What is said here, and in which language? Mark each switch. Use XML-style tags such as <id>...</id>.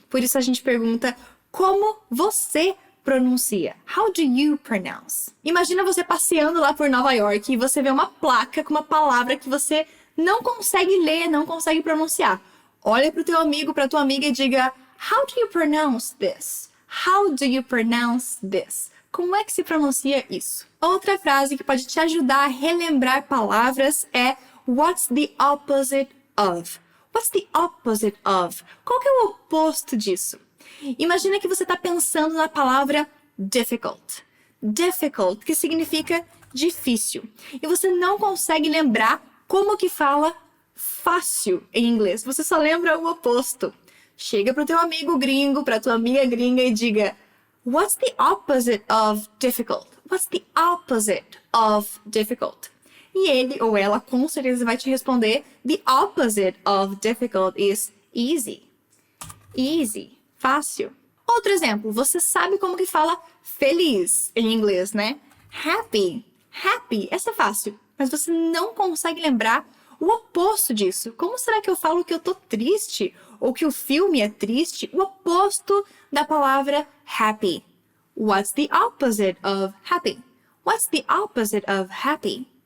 <pt>Por isso a gente pergunta como você pronuncia.</pt> <en>How do you pronounce?</en> <pt>Imagina você passeando lá por Nova York e você vê uma placa com uma palavra que você não consegue ler, não consegue pronunciar. Olha para o teu amigo, para tua amiga e diga,</pt> <en>how do you pronounce this? How do you pronounce this?</en> <pt>Como é que se pronuncia isso? Outra frase que pode te ajudar a relembrar palavras é</pt> <en>what's the opposite of? What's the opposite of?</en> <pt>Qual que é o oposto disso? Imagina que você está pensando na palavra difficult. Difficult, que significa difícil. E você não consegue lembrar como que fala fácil em inglês. Você só lembra o oposto. Chega pro teu amigo gringo, pra tua amiga gringa e diga</pt> <en>what's the opposite of difficult? What's the opposite of difficult?</en> <pt>E ele ou ela com certeza vai te responder</pt> <en>the opposite of difficult is easy. Easy.</en> <pt>Fácil. Outro exemplo, você sabe como que fala feliz em inglês, né? Happy. Happy. Essa é fácil. Mas você não consegue lembrar o oposto disso. Como será que eu falo que eu tô triste? Ou que o filme é triste? O oposto da palavra happy.</pt> <en>What's the opposite of happy? What's the opposite of happy?</en>